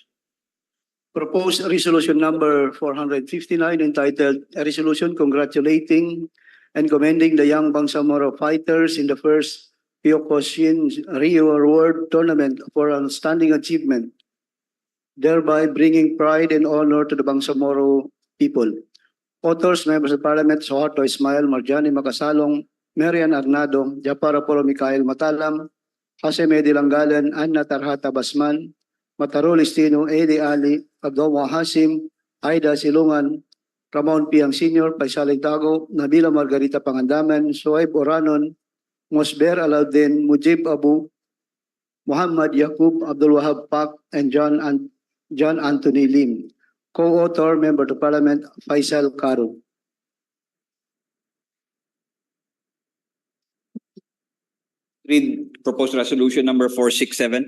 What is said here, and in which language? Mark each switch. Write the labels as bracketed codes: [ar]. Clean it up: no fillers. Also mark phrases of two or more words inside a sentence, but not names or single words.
[en] Proposed resolution number 459 entitled A Resolution Congratulating and Commending the Young Bangsamoro Fighters in the first Kyokushin Rio Award Tournament for outstanding achievement, thereby bringing pride and honor to the Bangsamoro people. Authors, Members of Parliament, Sohato Ismail, Marjani Makasalong, Marian Arnado, Japar Apolo Mikhail Matalam, Haseme de Langalen, Anna Tarhata Basman, Mataro Listino, Eddie Ali, Abdomo Hasim, Aida Silungan, Ramon Piang Sr., Paisaling Tago, Nabila Margarita Pangandaman, Soeb Oranon, Mosber Alaudin, Mujib Abu, Muhammad Yaqub Abdul Wahab Pak, and John Anthony Lim. Co-author, Member of Parliament, Faisal Karu. Read proposed resolution number 467.